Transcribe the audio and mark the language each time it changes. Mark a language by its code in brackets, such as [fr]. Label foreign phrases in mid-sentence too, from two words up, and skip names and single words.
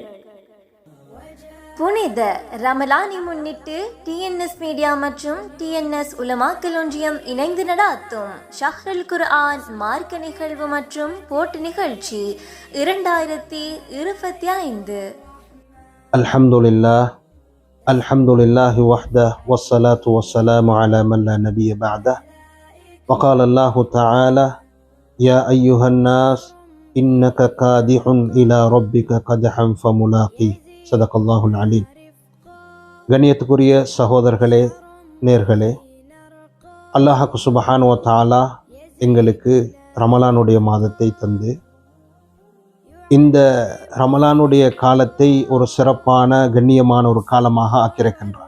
[ta] புனித ரமலானை முன்னிட்டு டிஎன்எஸ் மீடியா மற்றும் டிஎன்எஸ் உலமாக்கல் ஒன்றியம் இணைந்து நடாத்தும் ஷஹ்ருல் குர்ஆன் மார்க்க நிகழ்வு மற்றும் போட்டி நிகழ்ச்சி 2025. [ar] الحمد لله وحده والصلاة والسلام على من لا نبي بعده. وقال الله تعالى يا أيها الناس إنك كادح إلى ربك قدحا فملاقيه صدق الله العليم. [ta] கண்ணியத்துக்குரிய சகோதரர்களே, நேர்களே, அல்லாஹ் [ar] سبحانه وتعالى [ta] எங்களுக்கு ரமலானுடைய மாதத்தை தந்து இந்த ரமலானுடைய காலத்தை ஒரு சிறப்பான கண்ணியமான ஒரு காலமாக ஆக்கியிருக்கின்றார்.